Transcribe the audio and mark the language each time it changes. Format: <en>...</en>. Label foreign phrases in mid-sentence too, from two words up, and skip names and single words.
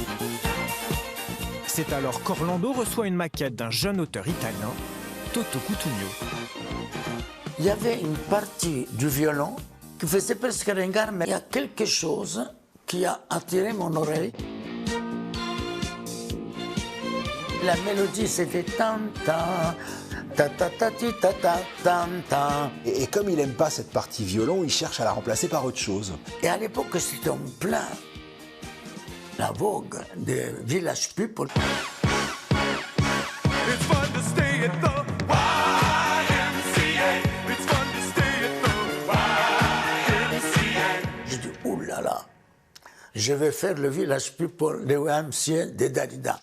<fr>C'est alors qu'Orlando reçoit une maquette d'un jeune auteur italien, Toto Cutugno. Il y avait une partie du violon qui faisait presque ringard, mais il y a quelque chose qui a attiré mon oreille. La mélodie, c'était tan-tan, ta-ta-ta-ti-ta-ta-tan-tan. Et comme il n'aime pas cette partie violon, il cherche à la remplacer par autre chose. Et à l'époque, c'était en plein la vogue des Village People. J'ai dit, oulala, je vais faire le Village People de YMCA de Dalida.</fr>